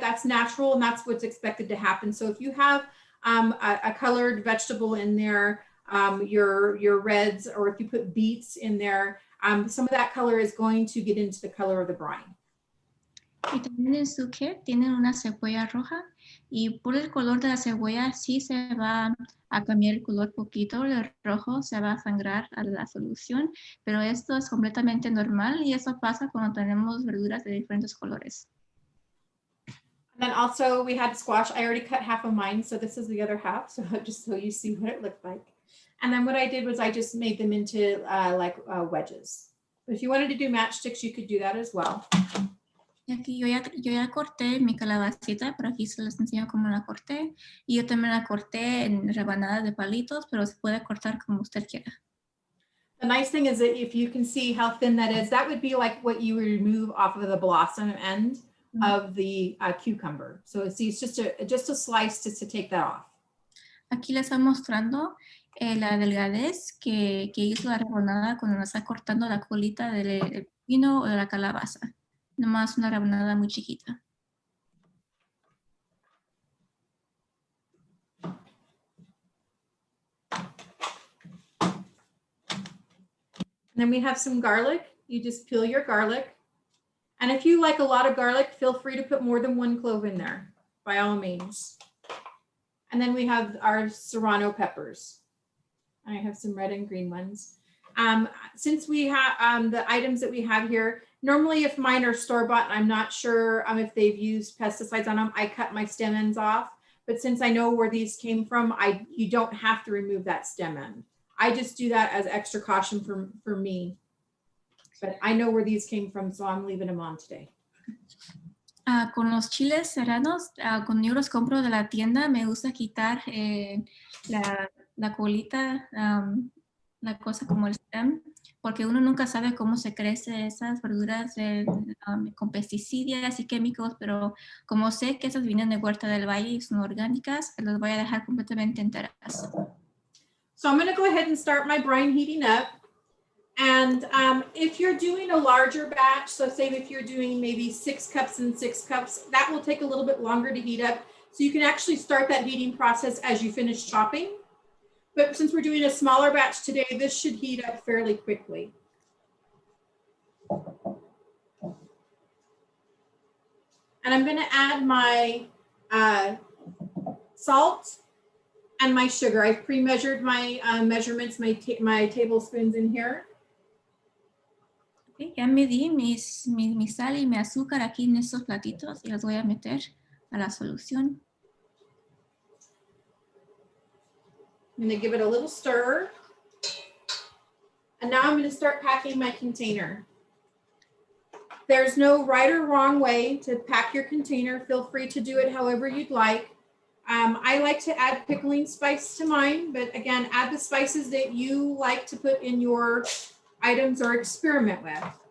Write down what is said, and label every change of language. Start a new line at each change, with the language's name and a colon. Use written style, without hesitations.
English: That's natural and that's what's expected to happen. So if you have a colored vegetable in there, your reds, or if you put beets in there, some of that color is going to get into the color of the brine.
Spanish: Y también en su kit tienen una cebolla roja y por el color de la cebolla sí se va a cambiar el color poquito, el rojo se va a sangrar a la solución, pero esto es completamente normal y eso pasa cuando tenemos verduras de diferentes colores.
English: And then also we had squash. I already cut half of mine, so this is the other half, so just so you see what it looked like. And then what I did was I just made them into wedges. But if you wanted to do matchsticks, you could do that as well.
Spanish: Y aquí yo ya corté mi calabacita, pero aquí se les enseño cómo la corté. Y yo también la corté en rebanadas de palitos, pero se puede cortar como usted quiera.
English: The nice thing is that if you can see how thin that is, that would be like what you remove off of the blossom end of the cucumber. So see, it's just a slice just to take that off.
Spanish: Aquí les está mostrando la delgadez que hizo la rebanada cuando está cortando la colita del pepino o de la calabaza. Nomás una rebanada muy chiquita.
English: And then we have some garlic. You just peel your garlic. And if you like a lot of garlic, feel free to put more than one clove in there, by all means. And then we have our serrano peppers. I have some red and green ones. Since we have the items that we have here, normally if mine are store-bought, I'm not sure if they've used pesticides on them, I cut my stem ends off. But since I know where these came from, you don't have to remove that stem end. I just do that as extra caution for me. But I know where these came from, so I'm leaving them on today.
Spanish: Con los chiles serranos, cuando yo los compro de la tienda, me gusta quitar la colita, la cosa como el stem, porque uno nunca sabe cómo se crecen esas verduras con pesticidas y químicos, pero como sé que esas vienen de Huerta del Valle y son orgánicas, las voy a dejar completamente enteras.
English: So I'm going to go ahead and start my brine heating up. And if you're doing a larger batch, so say if you're doing maybe 6 cups and 6 cups, that will take a little bit longer to heat up. So you can actually start that heating process as you finish chopping. But since we're doing a smaller batch today, this should heat up fairly quickly. And I'm going to add my salt and my sugar. I've pre-measured my measurements, my tablespoons in here.
Spanish: Okay, ya medí mi sal y mi azúcar aquí en estos platitos y las voy a meter a la solución.
English: I'm going to give it a little stir. And now I'm going to start packing my container. There's no right or wrong way to pack your container. Feel free to do it however you'd like. I like to add pickling spice to mine, but again, add the spices that you like to put in your items or experiment with.